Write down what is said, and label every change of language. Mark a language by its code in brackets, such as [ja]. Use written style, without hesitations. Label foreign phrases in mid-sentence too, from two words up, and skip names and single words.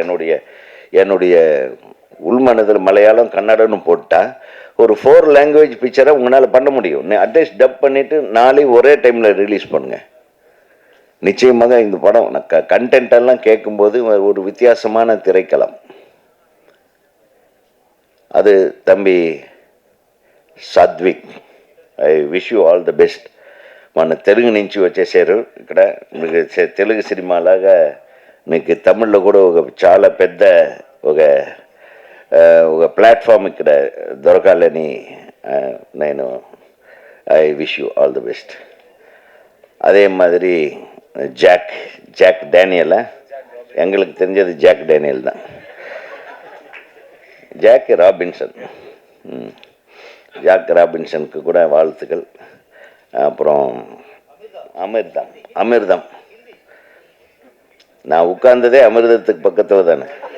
[ta] என்னுடைய உள்மனதில் மலையாளம் கன்னடன்னு போட்டால் ஒரு 4 [en] language picture [ta] உங்களால் பண்ண முடியும். [en] at least dub [ta] பண்ணிவிட்டு 4 ஒரே டைமில் ரிலீஸ் பண்ணுங்கள். நிச்சயமாக இந்த படம் கண்டென்ட்டெல்லாம் கேட்கும்போது ஒரு வித்தியாசமான திரைக்களம். அது தம்பி [en] సాత్విక్, I wish you all the best. [te] మన తెలుగు నుంచి వచ్చేసారు ఇక్కడ. మీకు తెలుగు సినిమాలాగా మీకు తమిళ్లో కూడా ఒక చాలా పెద్ద ఒక ప్లాట్ఫామ్ ఇక్కడ దొరకాలని నేను [en] I wish you all the best. [ta] அதே மாதிரி ஜாக் டேனியலா, எங்களுக்கு தெரிஞ்சது ஜாக் டேனியல் தான். ஜாக் ராபின்சனுக்கு கூட வாழ்த்துக்கள். அப்புறம் அமிர்தம் நான் உட்கார்ந்ததே அமிர்தத்துக்கு பக்கத்தில் தானே.